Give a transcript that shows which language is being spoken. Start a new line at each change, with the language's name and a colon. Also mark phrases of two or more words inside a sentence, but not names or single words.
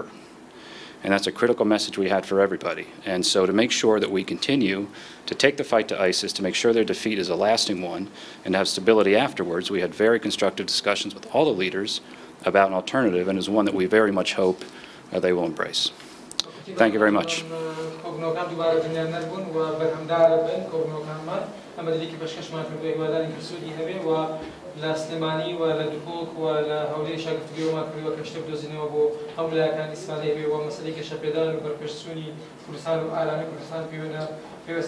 English: And that's a critical message we had for everybody. And so to make sure that we continue to take the fight to ISIS, to make sure their defeat is a lasting one, and to have stability afterwards, we had very constructive discussions with all the leaders about an alternative, and is one that we very much hope they will embrace. Thank you very much.
Central Kurdish: لە سلێمانی و لە دوکۆک و لە هەولێری شاگفتگیەوەمان کردووە کە شتێک بدۆزینەوە بۆ هەموو لایەکان ئیسفادەی بێ و مەسەلەی کێشەپێدان و بەرپێشچوونی کوردستان و ئارامی کوردستان پێویستە